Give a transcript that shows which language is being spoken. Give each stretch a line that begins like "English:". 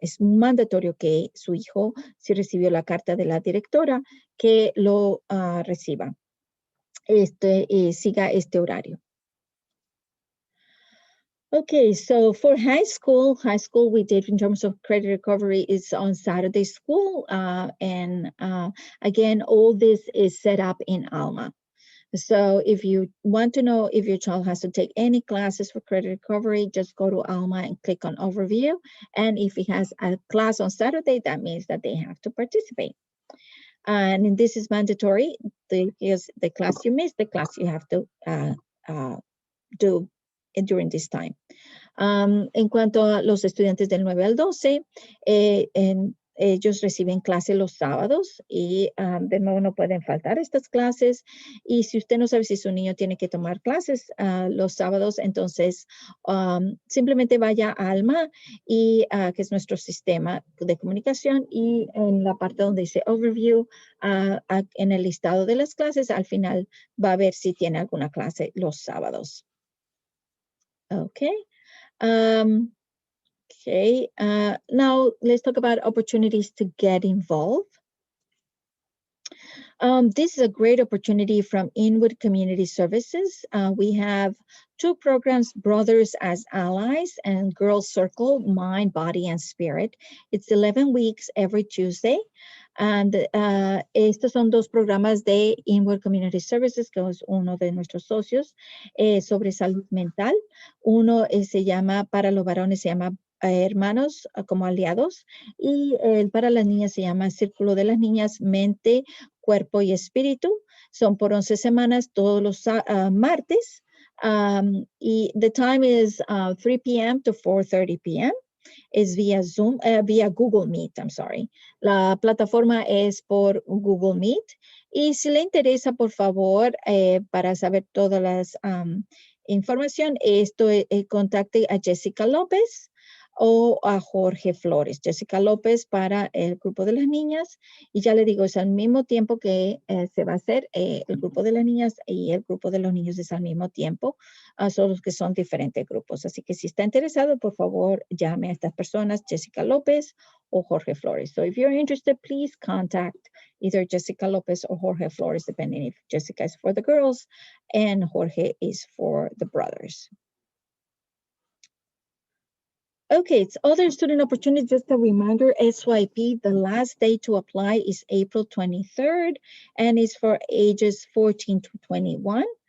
Spanish: Es mandatorio que su hijo, si recibió la carta de la directora, que lo reciba, siga este horario.
English: Okay, so for high school we did in terms of credit recovery is on Saturday school. And again, all this is set up in Alma. So if you want to know if your child has to take any classes for credit recovery, just go to Alma and click on overview. And if he has a class on Saturday, that means that they have to participate. And this is mandatory. The class you missed, the class you have to do during this time.
Spanish: En cuanto a los estudiantes del 9 al 12, ellos reciben clases los sábados y de nuevo no pueden faltar estas clases. Y si usted no sabe si su niño tiene que tomar clases los sábados, entonces simplemente vaya a Alma, que es nuestro sistema de comunicación, y en la parte donde dice Overview, en el listado de las clases, al final va a ver si tiene alguna clase los sábados.
English: Okay. Okay, now let's talk about opportunities to get involved. This is a great opportunity from Inwood Community Services. We have 2 programs, Brothers as Allies and Girls Circle, Mind, Body, and Spirit. It's 11 weeks every Tuesday.
Spanish: And estos son 2 programas de Inwood Community Services, que es uno de nuestros socios, sobre salud mental. Uno se llama, para los varones se llama Hermanos como Aliados, y para las niñas se llama Círculo de las Niñas, Mente, Cuerpo y Espíritu. Son por 11 semanas, todos los martes. Y
English: the time is 3 p.m. to 4:30 p.m.
Spanish: Es vía Zoom, vía Google Meet,
English: I'm sorry.
Spanish: La plataforma es por Google Meet. Y si le interesa, por favor, para saber todas las información, contacte a Jessica López o a Jorge Flores. Jessica López para el grupo de las niñas, y ya le digo, es al mismo tiempo que se va a hacer el grupo de las niñas, y el grupo de los niños es al mismo tiempo, solo que son diferentes grupos. Así que si está interesado, por favor, llame a estas personas, Jessica López o Jorge Flores.
English: So if you're interested, please contact either Jessica López or Jorge Flores, depending if Jessica is for the girls and Jorge is for the brothers. Okay, it's other student opportunities. Just a reminder, SYP, the last day to apply is April 23rd, and it's for ages 14 to 21.